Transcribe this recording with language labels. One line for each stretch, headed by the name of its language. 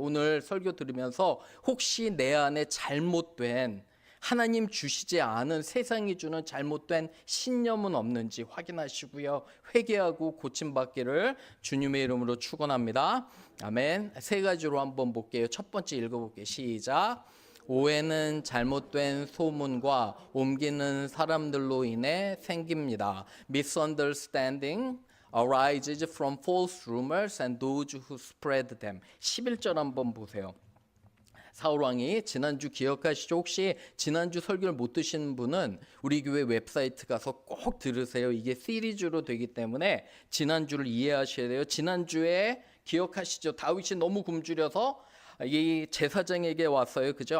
Korean: 오늘 설교 들으면서 혹시 내 안에 잘못된 하나님 주시지 않은 세상이 주는 잘못된 신념은 없는지 확인하시고요. 회개하고 고침받기를 주님의 이름으로 축원합니다. 아멘. 3가지로 한번 볼게요. 첫 번째 읽어볼게요. 시작. 오해는 잘못된 소문과 옮기는 사람들로 인해 생깁니다.
English: Misunderstanding arises from false rumors and those who spread them.
Korean: 11절 한번 보세요. 사울왕이 지난주 기억하시죠? 혹시 지난주 설교를 못 드신 분은 우리 교회 웹사이트 가서 꼭 들으세요. 이게 시리즈로 되기 때문에 지난주를 이해하셔야 돼요. 지난주에 기억하시죠? 다윗이 너무 굶주려서 이 제사장에게 왔어요. 그죠?